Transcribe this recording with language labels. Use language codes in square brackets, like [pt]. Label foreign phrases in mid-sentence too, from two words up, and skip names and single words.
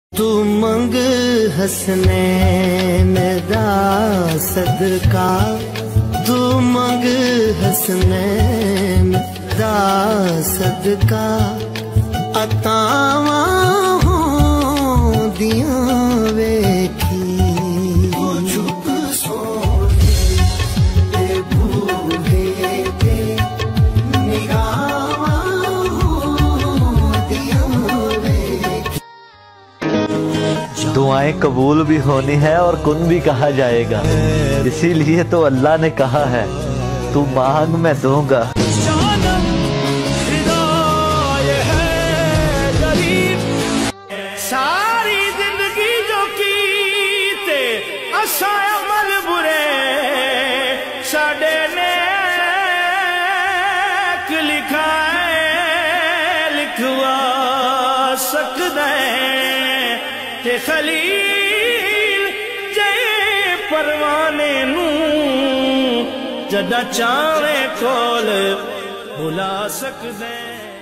[pa] تو منگ حسنین دا صدقہ، تو منگ حسنین دا صدقہ، عطاواں ہوں دیاں ویکھی چپ سونے دے بوہے تے نگاواں ہوں دیاں ویکھی۔ [ur] دعائیں قبول بھی ہونی ہے اور کن بھی کہا جائے گا، اسی لیے تو اللہ نے کہا ہے تو مانگ میں دوں گا۔ [pa] ساری زندگی جو کیتے اساں عمل برے، ساڈے نیک لکھائے لکھوا سکدا ہے تے خلیل جے پروانے نوں جدا چاہے کول بلا سکدا ہے۔